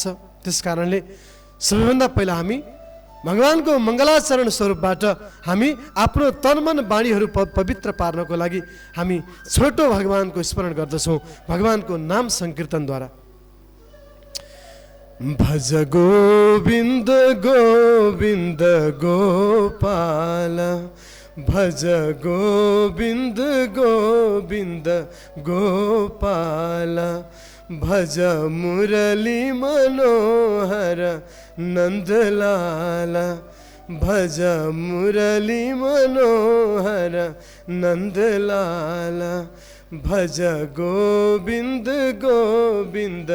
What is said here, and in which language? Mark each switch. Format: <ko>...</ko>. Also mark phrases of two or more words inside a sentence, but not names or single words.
<ne>त्यस कारणले सबैभन्दा पहिला हामी भगवानको मङ्गलाचरण स्वरूपबाट हामी आफ्नो तन मन वाणीहरू पवित्र पार्नको लागि हामी छोटो भगवानको स्मरण गर्दछौँ भगवानको नाम संकीर्तनद्वारा।</ne> <hi>भज गोविन्द गोविन्द गोपाल, भज गोविंद गोविंद गोपाल भज मुरली मनोहर नंदलाल भज मुरली मनोहर नंदलाल भज गोविंद गोविंद</hi>